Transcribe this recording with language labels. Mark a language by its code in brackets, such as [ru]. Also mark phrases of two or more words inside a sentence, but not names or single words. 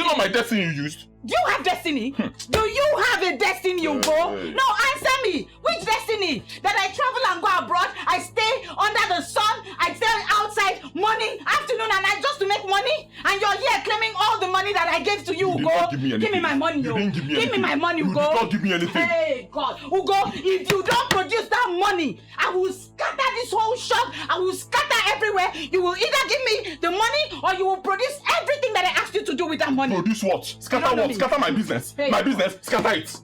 [en] Was it not my destiny you used? Do you have destiny? Do you have a destiny, Ugo? No, answer me. Which destiny? That I travel and go abroad, I stay under the sun, I stay outside morning, afternoon, and night just to make money? And you're here claiming all the money that I gave to you, Ugo. Give me my money, Ugo. Give me my money, Ugo. You did not give me anything. Hey, God. Ugo, if you don't produce that money, I will scatter this whole shop. I will scatter everywhere. You will either give me the money or you will produce everything that I asked you to do with that money. Produce what? Scatter what? Scatter my business. Hey. My business. Scatter it.